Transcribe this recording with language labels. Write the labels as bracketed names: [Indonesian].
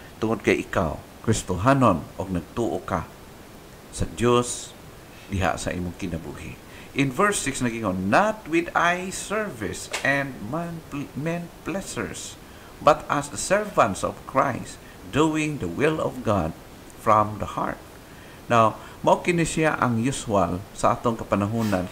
[Cebuano] Tungod kay ikaw Kristohanon og nagtuo ka sa Dios diha sa imong kinabuhi. [English] In verse 6 [Cebuano] nagingon, [English] not with eye service and men pleasures, but as servants of Christ, doing the will of God from the heart. [Cebuano] Now, mao kini siya ang usual sa atong kapanahunan.